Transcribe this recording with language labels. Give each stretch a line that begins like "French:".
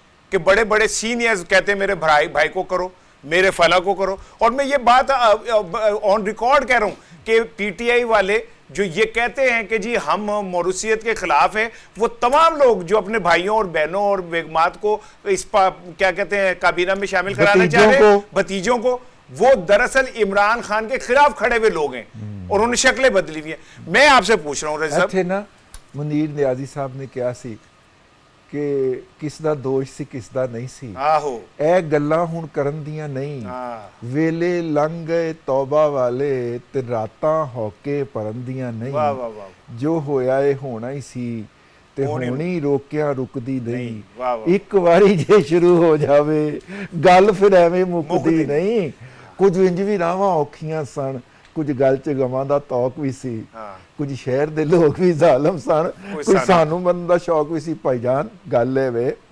Urdu: کہ بڑے بڑے سینئرز کہتے ہیں میرے بھائی کو کرو، میرے فلاں کو کرو، اور میں یہ بات آن ریکارڈ کہہ رہا ہوں کہ پی ٹی آئی والے جو یہ کہتے ہیں کہ جی ہم موروثیت کے خلاف ہیں، وہ تمام لوگ جو اپنے بھائیوں اور بہنوں اور بیگمات کو اس کیا کہتے ہیں کابینہ میں شامل کرانا چاہ رہے ہیں، بھتیجوں کو، وہ دراصل عمران خان کے خلاف کھڑے ہوئے لوگ ہیں اور انہوں نے شکلیں بدلی ہوئی ہیں۔ میں آپ سے پوچھ رہا ہوں رضا
Punjabi: تھے نا منیر نیازی صاحب نے کیا سی کہ کس دا دوش سی کس دا نہیں سی، آہو اے گلاں ہن کرن دیاں نہیں، ویلے لنگ گئے توبہ والے تے راتاں ہوکے پرن دیاں نہیں، واہ واہ واہ، جو ہویا اے ہونا ہی سی تے ہونی روکیاں رکدی نہیں، واہ واہ، ایک واری جے شروع ہو جاوے گل پھر ایویں مکدی نہیں، کچھ انج بھی راواں اوکھیاں سن، کچھ گل چ گواں دا توق بھی سی، کچھ شہر دے لوگ بھی ظالم سن، کوئی سانو من دا شوق بھی سی۔ بھائی جان گل ہے وے،